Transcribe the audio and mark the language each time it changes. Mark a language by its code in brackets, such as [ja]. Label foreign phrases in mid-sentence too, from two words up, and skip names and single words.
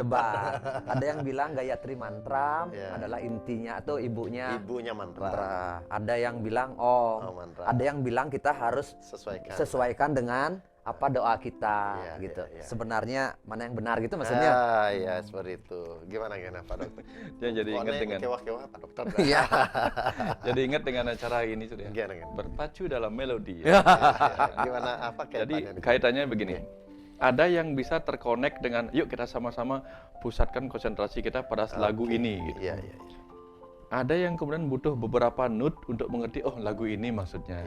[id] Ada yang bilang Gayatri Mantra adalah intinya atau ibunya mantra. Ada yang bilang mantra. Ada yang bilang kita harus sesuaikan dengan apa doa kita gitu. Sebenarnya mana yang benar gitu maksudnya? Ya seperti itu. Gimana Pak Dokter? Jadi ingat dengan kewah-kewah Pak Dokter. Iya. Jadi ingat dengan acara ini sudah. Berpacu dalam melodi. Gimana apa kaitannya? Jadi kaitannya begini. Ada yang bisa terkonek dengan yuk kita sama-sama pusatkan konsentrasi kita pada lagu ini gitu. Ada yang kemudian butuh beberapa note untuk mengerti lagu ini maksudnya.